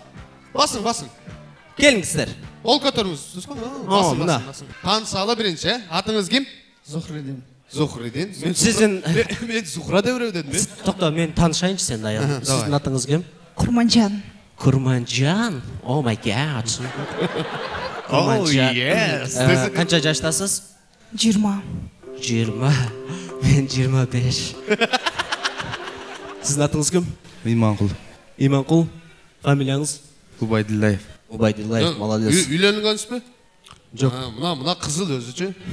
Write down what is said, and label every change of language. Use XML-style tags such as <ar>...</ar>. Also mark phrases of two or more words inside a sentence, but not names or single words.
<ky>Басың. Келиңиздер. Кол көтөрүңүз го? Басың. Таанысалы биринчи, атыңыз ким? Зухридин. Мен Зухра деп дедим. Токто, мен таанышайынчы сен аял. Сиздин атыңыз ким? Курманжан. Курманжан.</ky> <en>Oh my god. Oh yes.</en> <ky>Канча жаштасыз? 20. 20. Мен 25. Сиздин атыңыз ким? Иманкул. Иманкул. Фамилияңыз? Убайдуллаев. Убайдуллаев, молодец. Үйлөнгөнсүзбү? Жок. Мына кызыл өзүчү.</ky>